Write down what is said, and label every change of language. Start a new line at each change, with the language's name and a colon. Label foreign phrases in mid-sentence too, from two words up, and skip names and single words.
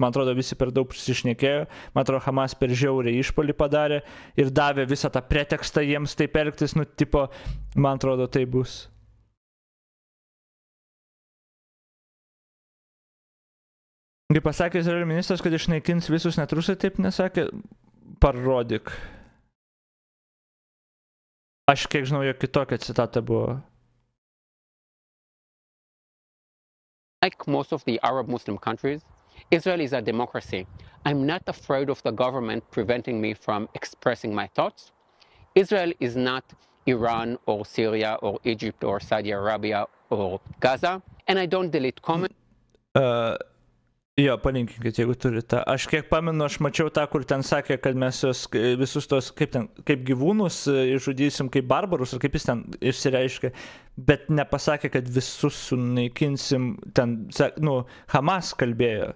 Lithuanian: Man atrodo, visi per daug prisišnekėjo, man atrodo, Hamas per žiauriai išpuolį padarė ir davė visą tą pretekstą jiems taip elgtis, tipo, man atrodo, tai bus. Kaip pasakė Izraelio ministras, kad išnaikins visus, net rusai taip nesakė, parodyk. Aš kiek žinau, jo kitokia citata buvo.
English: Like most of the Arab Muslim countries, Israel is a democracy. I'm not afraid of the government preventing me from expressing my thoughts. Israel is not Iran or Syria or Egypt or Saudi Arabia or Gaza, and I don't delete comments.
Lithuanian: Jo, palinkinkit, jeigu turite. Aš kiek pamenu, aš mačiau tą, kur ten sakė, kad mes visus tos, kaip gyvūnus išžudysim, kaip barbarus, ar kaip jis ten išsireiškia, bet nepasakė, kad visus sunaikinsim, ten, Hamas kalbėjo.